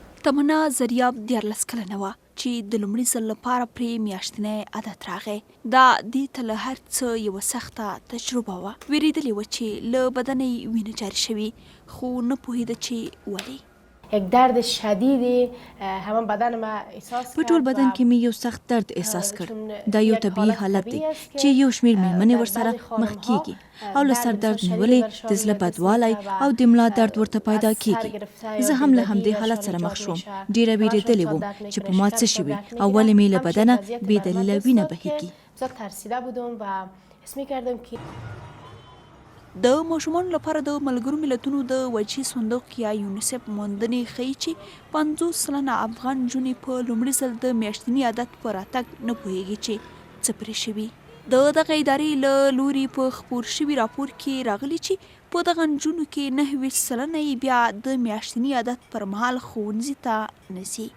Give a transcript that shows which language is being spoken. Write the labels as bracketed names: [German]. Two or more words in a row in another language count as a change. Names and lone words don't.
[Pashto] تمنا زریاب دیارلس کلنه وه چې د لومړي ځل لپاره پرې میاشتنی عادت راغی. دا دې ته له هر څه یوه سخته تجربه وه. ویرېدلې وه چې له بدنه یې وینه جاري شوي، خو نه پوهېده چې ولې. [Persian] یک درد شدیدی همان بدن ما احساس [Pashto] په ټول بدن کې مې یو سخت درد احساس کړ. دا یو طبیعي حالت دی چې یو شمېر میرمنې ورسره مخ کیږي او له سر درد نیولې د زړه بدوالی او د ملا درد ورته پیدا کیږي. زه هم له همدې حالت سره مخ شوم. ډېره ویرېدلې وم چې په ما څه شوي او ولې مې له بدنه بې دلیله وینه بهیږي. [Persian] بسیار ترسیده بودم و حس می‌کردم که [Pashto] د ماشومانو لپاره د ملګرو ملتونو د وجهي صندوق یا یونیسف موندنې ښیي چې 50 سلنه افغان نجونې په لومړي ځل د میاشتني عادت په راتګ نه پوهېږي چې څه پرې شوي. د دغه ادارې له لوري په خپور شوي راپور کې راغلي چې په دغه نجونو کې 29 سلنه یې بیا د میاشتني عادت پر مهال ښوونځي ته نه ځي.